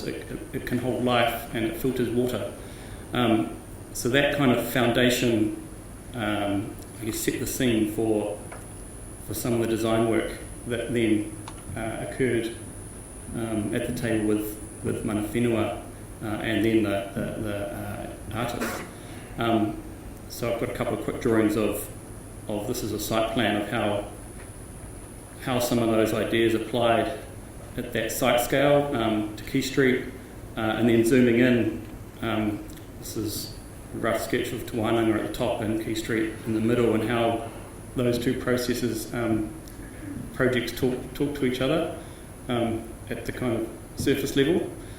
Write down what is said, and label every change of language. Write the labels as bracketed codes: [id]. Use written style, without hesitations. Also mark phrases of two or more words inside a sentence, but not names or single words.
[en] It can hold life and it filters water. So that kind of foundation, I guess, set the scene for some of the design work that then occurred at the table with [mi] mana whenua [en] and then the artists. So I've got a couple of quick drawings of this is a site plan of how some of those ideas applied at that site scale to Quay Street, and then zooming in, this is a rough sketch of Te Wānanga at the top and Quay Street in the middle, and how those two projects talk to each other at the kind of surface level,